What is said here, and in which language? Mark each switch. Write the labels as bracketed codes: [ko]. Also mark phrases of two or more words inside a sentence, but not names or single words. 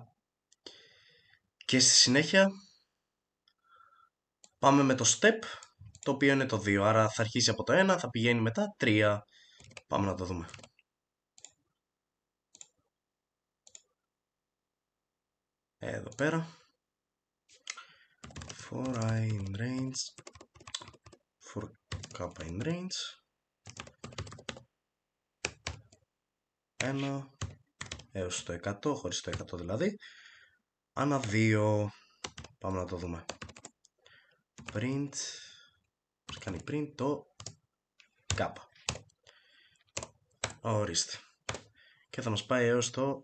[el] Και στη συνέχεια πάμε με το step, το οποίο είναι το 2, άρα θα αρχίσει από το 1, θα πηγαίνει μετά 3. Πάμε να το δούμε. Εδώ πέρα. [en] For I in range, for kappa in range, [el] 1 έως το 100, χωρίς το 100 δηλαδή, ανά 2. Πάμε να το δούμε. Print, πώς κάνει print το kappa. Ορίστε. Και θα μας πάει έως το...